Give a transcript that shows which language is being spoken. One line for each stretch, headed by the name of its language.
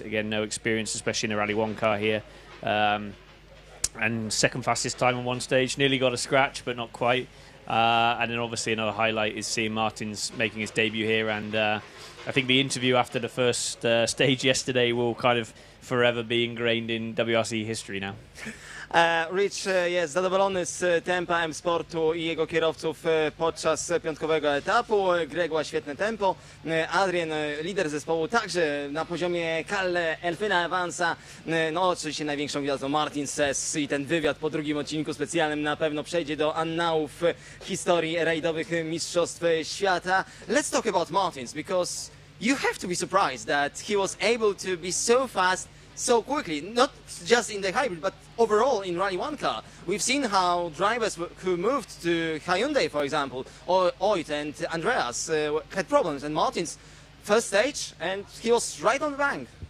English: Again, no experience, especially in a Rally 1 car here. And second fastest time on one stage. Nearly got a scratch, but not quite. And then obviously another highlight is seeing Martins making his debut here. And I think the interview after the first stage yesterday will kind of forever be ingrained in WRC history now.
Polish: Rich jest zadowolony z tempa M-Sportu i jego kierowców podczas piątkowego etapu. Gregoire świetne tempo. Adrien, lider zespołu, także na poziomie Kalle, Elfina Evansa. No oczywiście największą gwiazdą Martin Sess i ten wywiad po drugim odcinku specjalnym na pewno przejdzie do annałów historii rajdowych mistrzostw świata.
English: Let's talk about Martins, because you have to be surprised that he was able to be so fast so quickly, not just in the hybrid, but overall in Rally 1 car. We've seen how drivers who moved to Hyundai, for example, or Oit and Andreas had problems, and Martin's first stage, and he was right on the bank.